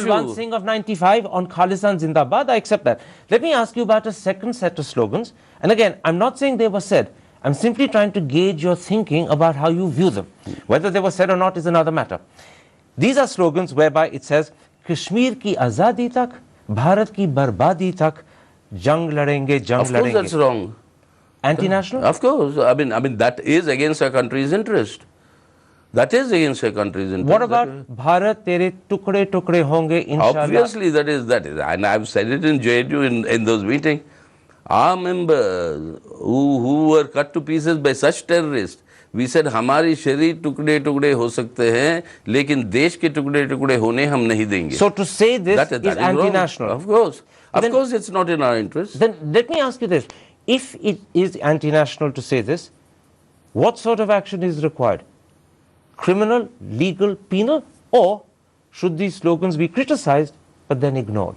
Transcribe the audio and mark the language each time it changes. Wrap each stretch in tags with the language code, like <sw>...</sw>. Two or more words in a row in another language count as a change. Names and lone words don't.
<en>Balwant Singh of 95 on Khalistan Zindabad, I accept that. Let me ask you about a second set of slogans. And again, I'm not saying they were said. I'm simply trying to gauge your thinking about how you view them. Whether they were said or not is another matter. These are slogans whereby it says,</en> <hi>कश्मीर की आज़ादी तक, भारत की बर्बादी तक, जंग लड़ेंगे, जंग लड़ेंगे.</hi> <en>Of course that's wrong. Anti-national? Of course. I mean that is against our country's interest. That is against our country's interest. What about</en> <hi>भारत तेरे टुकड़े टुकड़े होंगे इंशाअल्लाह?</hi> <en>Obviously that is. And I've said it in JNU in those meetings. Our members who were cut to pieces by such terrorists, we said</en> <hi>हमारी शरीर टुकड़े टुकड़े हो सकते हैं लेकिन देश के टुकड़े टुकड़े होने हम नहीं देंगे.</hi> <en>So to say this is anti-national. Of course. Of course it's not in our interest. Then let me ask you this. If it is anti-national to say this, what sort of action is required? Criminal, legal, penal? Or should these slogans be criticized but then ignored?</en>